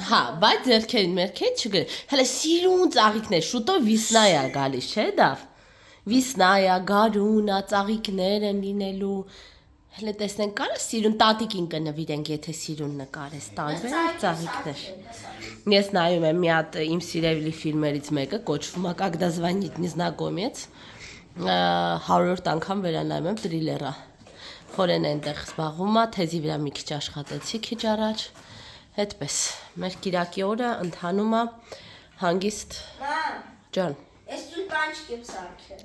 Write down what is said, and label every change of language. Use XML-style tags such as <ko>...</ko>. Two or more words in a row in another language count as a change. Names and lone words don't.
<hy>Հա, բայց ձերքերին մերքեր չգր։ Հələ սիրուն ծաղիկներ, շուտով վիսնա է գալիս, չէ՞ դավ։ Վիսնայա, գարունա, ծաղիկներ են լինելու։ Հələ տեսնենք կարա սիրուն տատիկին կնվիրենք, եթե սիրուն նկարես, տարբեր ծաղիկներ։ Ես նայում եմ մի հատ իմ սիրելի ֆիլմերից մեկը, կոչվում է «Когда звонит незнакомец», 100-րդ անգամ վերանայում եմ տրիլերը։ Խորեն այնտեղ զբաղվում է, թեզի վրա մի քիչ աշխատեցի քիչ առաջ։ Հետպես, մեր կիրակի օրը ընթանում է հանգիստ։ Ջան։ Ես տուլպանչիկ եմ սարքել։</hy>